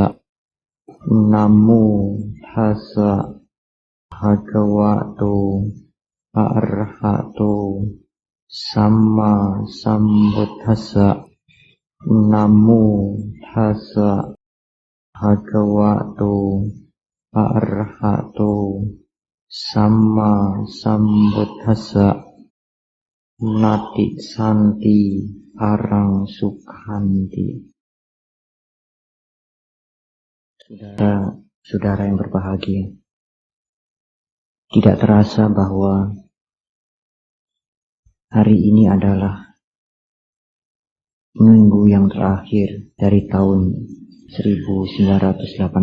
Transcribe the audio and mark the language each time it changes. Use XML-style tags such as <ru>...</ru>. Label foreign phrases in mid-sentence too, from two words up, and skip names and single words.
<pi>Namo tassa bhagavato arahato samma sambuddhassa. Namo tassa bhagavato arahato samma sambuddhassa. Nati santi parang sukhanti.</pi> <id>Saudara yang berbahagia, tidak terasa bahwa hari ini adalah minggu yang terakhir dari tahun 1986.</id>